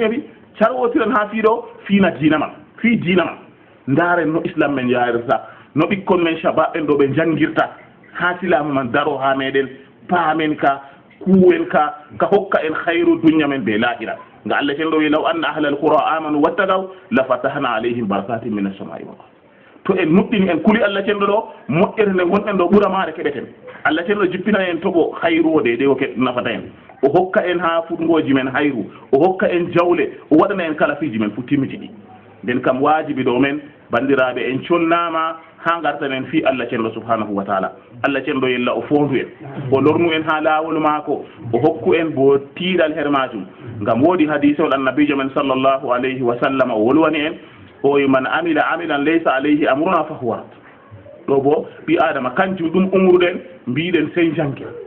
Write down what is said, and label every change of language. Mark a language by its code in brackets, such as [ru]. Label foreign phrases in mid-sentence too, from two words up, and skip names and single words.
[ff] heeɓi carwotiren ha fiiɗo fiina dina man fi dina man ndaren no islam men yahirta no ɓikkon men shabaɓen ɗo ɓe janguirta ha silamu man daro ha meɗen paamen ka kuwen ka hokka en khairu dunya men be lahira nga Allah ken do [ar] لو أن أهل القرى آمنوا واتقوا لفتحنا عليهم بركات من السماء والأرض [ff] to en muddini en kuli Allah ken do moddere ne gonɗen do ɓura maare keɓeten Allah ken do jippina en togo hayrode de o ke nafata en o hokka en ha futgoji men hayru o hokka en jawle o waɗana en kala fiji men fu timmiti ɗi nden kam wajibi ɗo men bandiraɓe en connama ha gartanen fi Allah cenɗo [ar] سبحانه وتعالى [ff] Allah cenɗo yella o fondu en o lornu en ha lawol maako o hokku en bo tiiɗal her majum ngam woodi hadise ol annabijo men [ar] صلى الله عليه وسلم [ff] o wolwani en o [ar] من عمل عملا ليس عليه أمرنا فهو [ff] ɗo bo ɓi adama kanjum ɗum umruɗen mbiɗen sey jangue